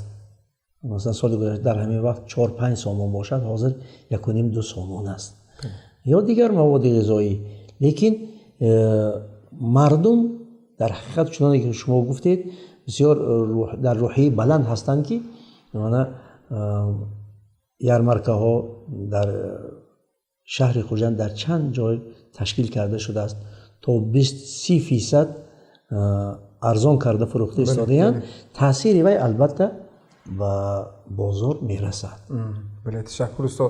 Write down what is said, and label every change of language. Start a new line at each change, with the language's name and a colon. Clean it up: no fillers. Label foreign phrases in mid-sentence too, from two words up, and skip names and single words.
Persian: مثلا سال گذشته در همین وقت 4-5 سامان باشد، حاضر 1.5-2 سامان است. یا دیگر مواد غذایی. لیکن مردم در حقیقت چنانکه که شما گفتید بسیار در روحی بلند هستند که
Tajik: ярмаркаҳо дар шаҳри Хужанд дар чанд ҷой ташкил карда шудааст, то 20-30% арзон карда фурӯхта истодаанд. таъсири вай албатта ба бозор мерасад. бале, ташаккур устод.